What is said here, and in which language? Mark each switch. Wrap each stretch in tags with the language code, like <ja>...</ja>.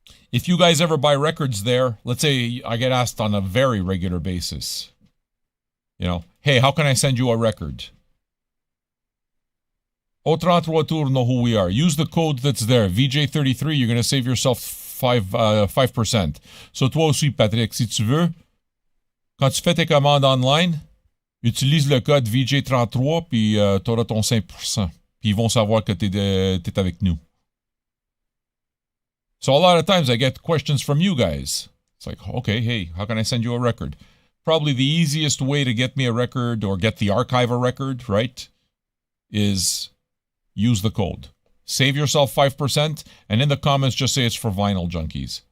<en>If you guys ever buy records there, let's say I get asked on a very regular basis, you know, hey, how can I send you a record? Au 33 Tour know who we are. Use the code that's there, VJ33, you're going to save yourself 5%.</en> <fr>So toi aussi, Patrick, si tu veux, quand tu fais tes commandes online, utilise le code VJ33, puis t'auras ton 5%. Puis ils vont savoir que t'es avec nous.</fr> <en>So a lot of times I get questions from you guys. It's like, okay, hey, how can I send you a record? Probably the easiest way to get me a record or get the archive a record, right, is use the code. Save yourself 5%, and in the comments just say it's for Vinyl Junkies.</en>